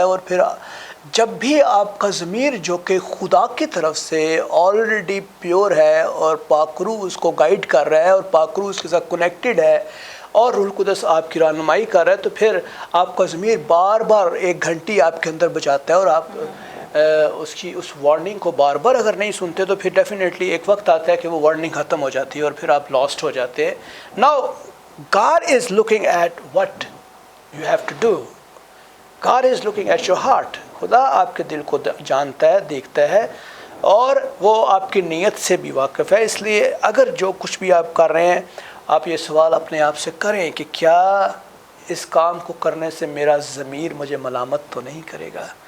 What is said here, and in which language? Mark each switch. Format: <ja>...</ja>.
<ur>اور پھر جب بھی آپ کا ضمیر جو کہ خدا کی طرف سے آلریڈی پیور ہے اور پاک روح اس کو گائیڈ کر رہا ہے اور پاک روح اس کے ساتھ کنیکٹڈ ہے اور روح القدس آپ کی رہنمائی کر رہا ہے، تو پھر آپ کا ضمیر بار بار ایک گھنٹی آپ کے اندر بجاتا ہے. اور آپ اس وارننگ کو بار بار اگر نہیں سنتے تو پھر ڈیفینیٹلی ایک وقت آتا ہے کہ وہ وارننگ ختم ہو جاتی ہے اور پھر آپ لاسٹ ہو جاتے ہیں.</ur> <en>Now God is looking at what you have to do. God is looking at your heart.</en> <ur>خدا آپ کے دل کو جانتا ہے، دیکھتا ہے، اور وہ آپ کی نیت سے بھی واقف ہے. اس لیے اگر جو کچھ بھی آپ کر رہے ہیں، آپ یہ سوال اپنے آپ سے کریں کہ کیا اس کام کو کرنے سے میرا ضمیر مجھے ملامت تو نہیں کرے گا.</ur>